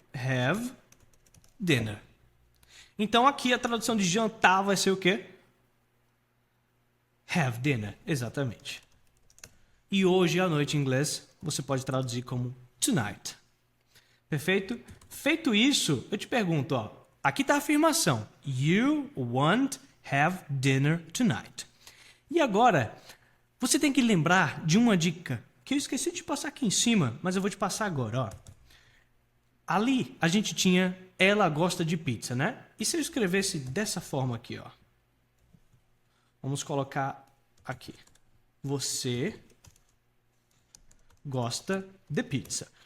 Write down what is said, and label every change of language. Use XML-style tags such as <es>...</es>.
<en>Have dinner.</en> <pt>Então aqui a tradução de jantar vai ser o quê?</pt> <en>Have dinner,</en> <pt>exatamente. E hoje à noite em inglês você pode traduzir como tonight. Perfeito? Feito isso, eu te pergunto, ó, aqui está a afirmação.</pt> <en>You want have dinner tonight.</en> <pt>E agora, você tem que lembrar de uma dica que eu esqueci de passar aqui em cima, mas eu vou te passar agora, ó. Ali a gente tinha ela gosta de pizza, né? E se eu escrevesse dessa forma aqui, ó? Vamos colocar aqui. Você gosta de pizza.</pt>